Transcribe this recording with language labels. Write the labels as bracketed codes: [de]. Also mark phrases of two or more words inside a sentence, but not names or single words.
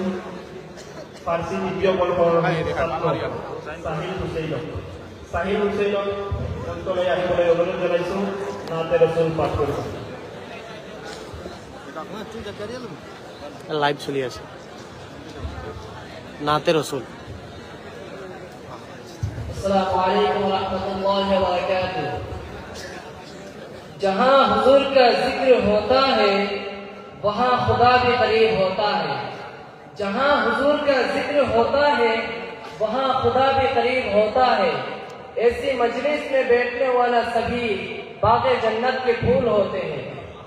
[as] ফাৰ্চী দ্বিতীয় বৰ্ষৰ চাহিল হুছেইনক মঞ্চলৈ আহিবলৈ অনুৰোধ জনাইছোঁ। নাতে ৰসুল পাঠ কৰিব। লাইভ চলি আছে। নাতে ৰসুল। [ar] السلام عليكم ورحمة الله وبركاته. [ur] جہاں حضور کا ذکر ہوتا ہے وہاں خدا بھی قریب ہوتا ہے. جہاں حضور کا ذکر ہوتا ہے وہاں خدا بھی قریب ہوتا ہے. ایسی مجلس میں بیٹھنے والا سبھی باغ جنت کے پھول ہوتے ہیں.